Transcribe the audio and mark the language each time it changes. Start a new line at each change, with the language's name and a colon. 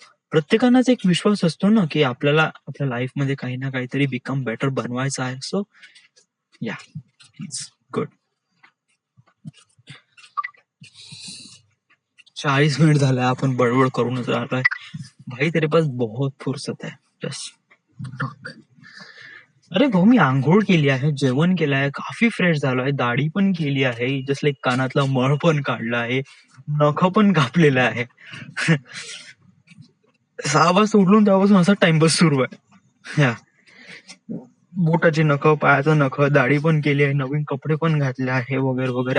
Marathi: प्रत्येकानाच एक विश्वास असतो ना की आपल्याला आपल्या लाईफ मध्ये काही ना काहीतरी बिकम बेटर बनवायचं आहे.
English: So yeah it's good.
Marathi: 40 मिनिट झालाय, आपण बडबड करूनच राहिलोय.
Hindi: भाई तेरे पास बहुत फुर्सत है, जस्ट.
Marathi: अरे भाऊ, मी आंघोळ केली आहे, जेवण केलं आहे, काफी फ्रेश झालो आहे, दाढी पण केली आहे, जस्ट लाईक कानातला मळ पण काढला आहे, नख पण कापलेलं आहे. 6 वाजता उठलून तेव्हापासून असा टाइमपास सुरू आहे. या बोटाचे नख, पायाचं नख, दाढी पण केली आहे, नवीन कपडे पण घातले आहे, वगैरे वगैरे.